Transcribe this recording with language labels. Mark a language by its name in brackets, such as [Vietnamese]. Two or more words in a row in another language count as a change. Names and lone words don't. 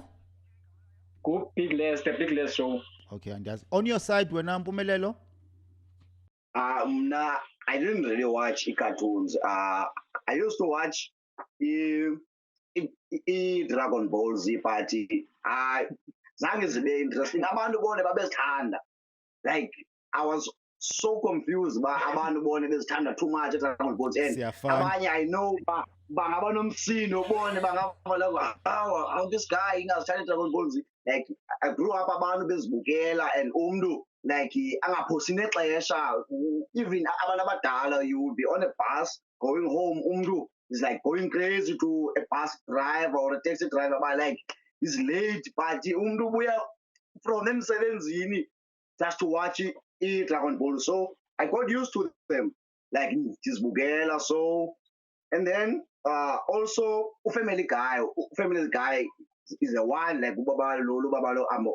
[English] Good Piglet, the Piglet Show. Okay, and that's on your side, Mpumelelo? I didn't really watch cartoons. I used to watch Dragon Ball Z party. [Xhosa] Zange zibe interesting. Abantu bone babezithanda. [English] Like I was so confused by [Xhosa] abantu bone bezithanda [English] too much Dragon Ball Z. And abanye I know [Xhosa] bangaba nomsino bone bangaba [English] like how this guy ingazithanda Dragon Ball Z. Like I grew up [Xhosa] abantu bezibukela [English] and umntu like [Xhosa] angaphosi nexesha. Even abantu abadala, [English] you would be on a bus going home, umntu is like going crazy to a bus driver or a taxi driver, but like he's late, but [Xhosa] umntu ubuya [English] from emsebenzini just to watch Dragon Ball. So I got used to them, like Tizbugela. So and then also Family Guy is the one like Lubabalo Amo.